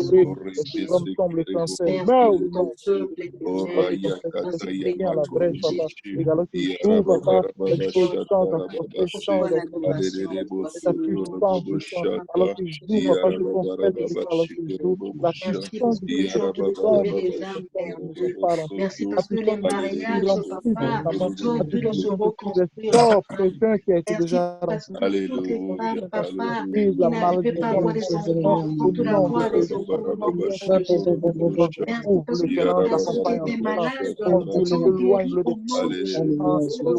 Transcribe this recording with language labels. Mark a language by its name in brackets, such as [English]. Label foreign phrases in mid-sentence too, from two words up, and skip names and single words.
[French] Orekesekirebosu, Orayakataya Makoroboshi, Yarababarababashi, Tarababasi, Alelebosu, Koroboshata, Yarababarababashi, Korobosha, Yarababarababashi, Korobosoto, Merci parce que les mariages, Alelebosu, papa, sont en train de se Koroboshi. reconstruire, papa. Merci parce que toutes les femmes, Alléluia, papa, qui Alléluia. n'arrivaient pas à avoir des enfants, vont tout avoir des enfants au nom puissant de Jésus-Christ. Merci parce que personne qui était malade doit sont guéris au nom de Jésus-Christ.